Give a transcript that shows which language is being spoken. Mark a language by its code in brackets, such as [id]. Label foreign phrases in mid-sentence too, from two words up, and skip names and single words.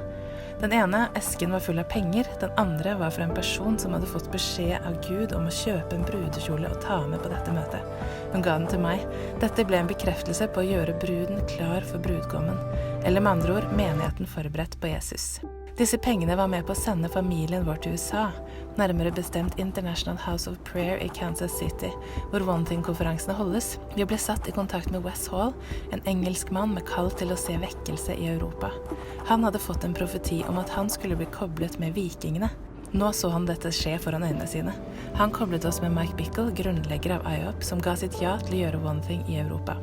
[no] Den ene esken var full av penger, den andre var fra en person som hadde fått beskjed av Gud om å kjøpe en brudekjole og ta med på dette møtet. Hun ga den til meg. Dette ble en bekreftelse på å gjøre bruden klar for brudgommen, eller med andre ord, menigheten forberedt på Jesus. Disse pengene var med på å sende familien vår til USA, nærmere bestemt International House of Prayer i Kansas City, hvor One Thing-konferansene holdes. Vi ble satt i kontakt med Wes Hall, en engelsk mann med kall til å se vekkelse i Europa. Han hadde fått en profeti om at han skulle bli koblet med vikingene. Nå så han dette skje foran øynene sine. Han koblet oss med Mike Bickle, grunnlegger av IHOP, som ga sitt ja til å gjøre One Thing i Europa.